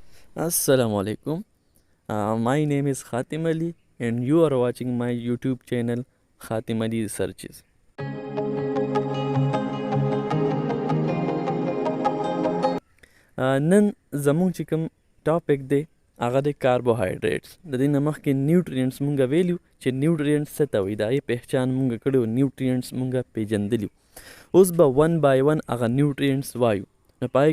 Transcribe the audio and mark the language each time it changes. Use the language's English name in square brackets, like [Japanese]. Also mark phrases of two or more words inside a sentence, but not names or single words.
[Arabic] السلام عليكم. [English] My name is Khatim Ali and you are watching my YouTube channel Khatim Ali Researches. [Pashto] نن زمونږ چې کوم ټاپک دی هغه د کاربوهایډریټس د دې نه مخکې نیوټرینټس مونږ ویلو چې نیوټرینټس څه ته وایي د هغې پهچان مونږ کړی نیوټرینټس مونږ پیژندلي اوس به [English] one by one [Pashto] هغه نیوټرینټس وایو نو په هغې